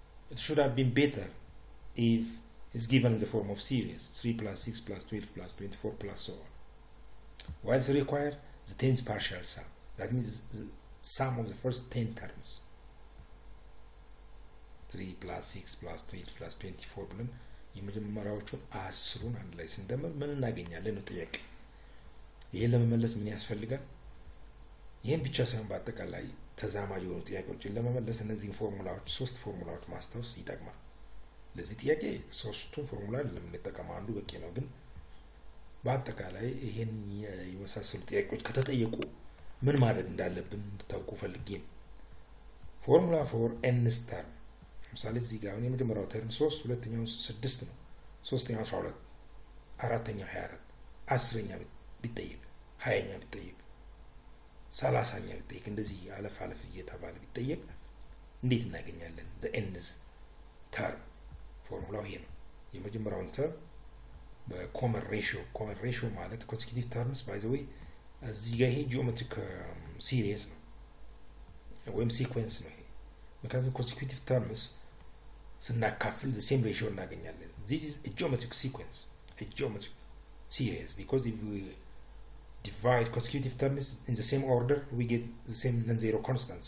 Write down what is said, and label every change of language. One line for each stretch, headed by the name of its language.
English: It should have been better if is given in the form of series 3 plus 6 plus 12 plus 24 plus so on. What is required? The 10th partial sum. That means the sum of the first 10 terms. 3 plus 6 plus 12 plus 24
Amharic: ብለን የመጀመሪያዎቹን 10ን አንድ ላይ ስንደምር ምን እናገኛለን ነው ጥያቄ። ይሄን ለመመለስ ምን ያስፈልጋል? ይሄን ብቻ ሳይሆን በአጠቃላይ ተዛማጅ የሆኑ ጥያቄዎችን ለመመለስ እነዚህን ፎርሙላዎች 3 ፎርሙላዎች ማስታወስ ይጠቅማል። ለዚህ ጥያቄ ሶስቱን ፎርሙላ ለምንጠቀመው አንዱ በቂ ነው። ግን በአጠቃላይ ይሄን የመሳሰሉ ጥያቄዎች ከተጠየቁ ምን ማድረግ እንዳለብን እንድታውቁ ፈልጌ ነው። ፎርሙላ ፎር nth ተርም ለምሳሌ እዚህ ጋር የመጀመሪያው ተርም 3 ሁለተኛው 6 ነው። ሶስተኛው 12 አራተኛው 24 10ኛ ቢጠየቅ 20ኛ ቢጠየቅ 30ኛ ቢጠየቅ እንደዚህ አለፍ አለፍ እየተባለ ቢጠየቅ እንዴት እናገኛለን?
English: the nth
Amharic: ተርም ፎርሙላው ይሄ ነው። የመጀመሪያውን ተርም በኮመን ሬሽዮ ማለት ኮንሴኪቲቭ ተርምስ ባይ ዘ ዌይ እዚህ ጋር ይሄ ጂኦሜትሪክ ሲሪየስ ነው ወይም ሲኩዌንስ ነው። ይሄ ምክንያቱም ኮንሴኪቲቭ ተርምስ ስናካፍል
English: the same ratio
Amharic: እናገኛለን።
English: this is a geometric sequence, a geometric series, because if we divide consecutive terms in the same order we get the same non-zero constant.